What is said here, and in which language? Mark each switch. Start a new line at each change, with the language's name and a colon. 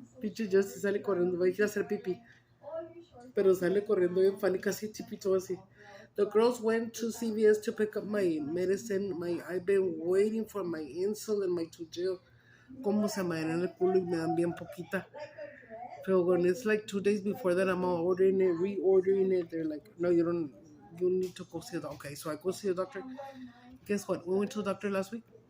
Spanish: Pinche Justin sale corriendo. Va a ir a hacer pipí. Pero sale corriendo bien funny, casi chipito así.
English: The girls went to CVS to pick up my medicine. I've been waiting for my insulin, my Tugel.
Spanish: Como se me dan en el culo y me dan bien poquita.
English: Pero when it's like 2 days before that, I'm all ordering it, reordering it. They're like, no, you don't. You need to go see the doctor. Okay, so I go see the doctor. Guess what? We went to the doctor last week.